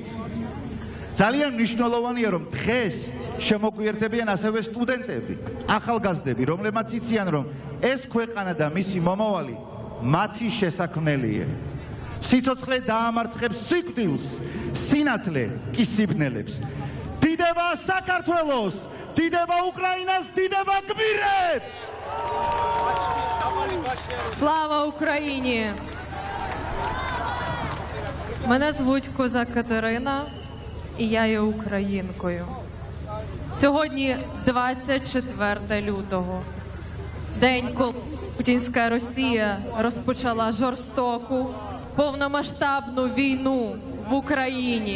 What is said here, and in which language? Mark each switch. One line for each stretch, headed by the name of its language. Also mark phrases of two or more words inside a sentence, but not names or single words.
Georgian: ძალიან მნიშვნელოვანია, რომ დღეს შემოგვიერთებიან ასევე სტუდენტები, ახალგაზრდები, რომლებმაც იციან, რომ ეს ქვეყანა და მისი მომავალი მათი შესაქმნელია. სიცოცხლე დაამარცხებს სიკვდილს, სინათლე კი სიბნელებს. დიდება საქართველოს, დიდება უკრაინას, დიდება გმირებს!
Ukrainian: Слава Україні! Мене звуть Козак Катерина, і я є українкою. Сьогодні 24 лютого, день, коли путінська Росія розпочала жорстоку, повномасштабну війну в Україні.